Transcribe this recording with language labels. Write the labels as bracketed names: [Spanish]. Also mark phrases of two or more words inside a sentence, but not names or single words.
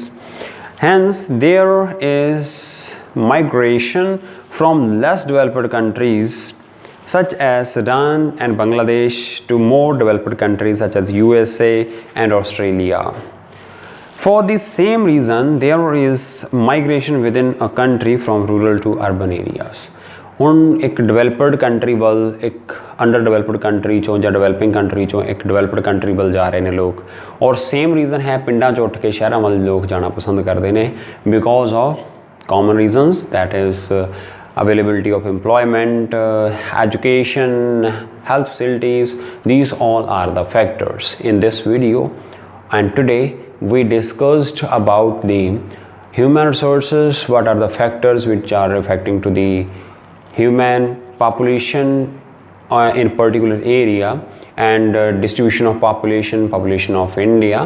[English] Hence, there is migration from less developed countries such as Sudan and Bangladesh to more developed countries such as USA and Australia. For the same reason, there is migration within a country from rural to urban areas. [Punjabi] ਹੁਣ एक [English] developed country [Punjabi] ਵੱਲ एक [English] underdeveloped country [Punjabi] ਚੋਂ ਜਾਂ [English] developing country [Punjabi] ਚੋਂ एक [English] developed country [Punjabi] ਵੱਲ ਜਾ ਰਹੇ ਨੇ ਲੋਕ, ਔਰ [English] same reason [Punjabi] ਹੈ ਪਿੰਡਾਂ ਚੋਂ ਉੱਠ ਕੇ ਸ਼ਹਿਰਾਂ ਵੱਲ ਲੋਕ ਜਾਣਾ ਪਸੰਦ ਕਰਦੇ ਨੇ [English] because of common reasons, that is availability of employment, education, health facilities. These all are the factors in this video, and today we discussed about the human resources, what are the factors which are affecting to the human population in particular area, and distribution of population of India.